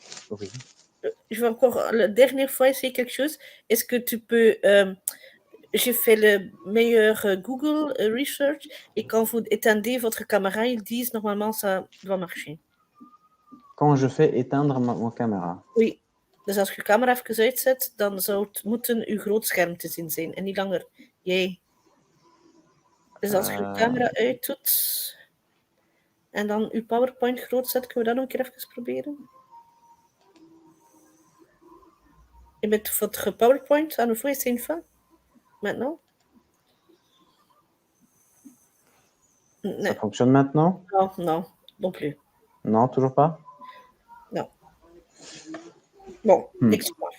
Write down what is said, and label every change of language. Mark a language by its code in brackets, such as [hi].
[fr] oui. je vais encore la dernière fois essayer quelque chose. Est-ce que tu peux... j'ai fait le meilleur Google Research et quand vous éteindez votre caméra, ils disent normalement ça doit marcher. Quand je fais éteindre mon caméra. [nl] Oui, dus als je je camera even uitzet, dan zou het moeten uw grootscherm te zien zijn en niet langer jij. Dus als je je camera uitdoet en dan uw PowerPoint groot zet, kunnen we dat nog een keer even proberen? [fr] Je met votre PowerPoint à nouveau essayer une fois? Maintenant? Ça Non, fonctionne maintenant? non, non, non plus. Non, toujours pas? Non. Bon, excuse-moi.